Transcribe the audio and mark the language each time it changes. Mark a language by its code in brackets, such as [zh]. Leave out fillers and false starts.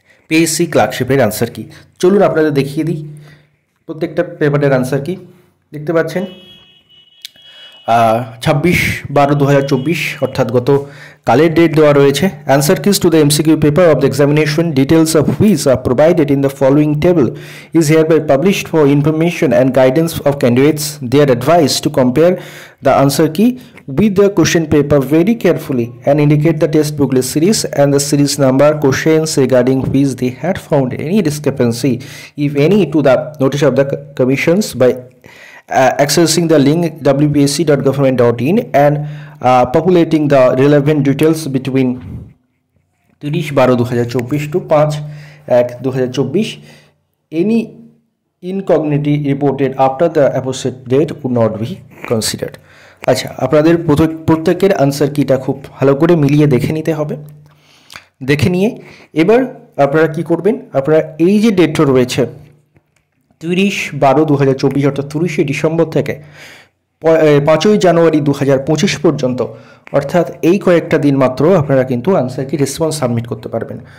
[bn] PSC ক্লার্কশিপের answer কি চলুন আপনাদের দেখিয়ে দিই। প্রত্যেকটা পেপারের অ্যান্সার কি দেখতে পাচ্ছেন। 26/12/2024 অর্থাৎ গত কালের ডেট দেওয়া রয়েছে। [en] Answer keys to the MCQ paper of the examination, details of which are provided in the following table is hereby published for information and guidance of candidates. They are advised to compare the answer key with the question paper very carefully and indicate the test booklet series and the series number questions regarding which they had found any discrepancy, if any, to the notice of the commissions by accessing the link wpsc.government.in and populating the relevant details between 30/12/2024 to 5/1/2024. Any incognity reported after the aforesaid date would not be considered. [bn] আচ্ছা, আপনাদের প্রত্যেকের answer কিটা খুব ভালো করে মিলিয়ে দেখে নিতে হবে। দেখে নিয়ে এবার আপনারা কি করবেন, আপনারা এই যে ডেটটা রয়েছে 30/12/2024 অর্থাৎ 30শে ডিসেম্বর থেকে 5ই জানুয়ারি 2025 পর্যন্ত, অর্থাৎ এই কয়েকটা দিন মাত্র আপনারা কিন্তু আনসার কি রেসপন্স সাবমিট করতে পারবেন।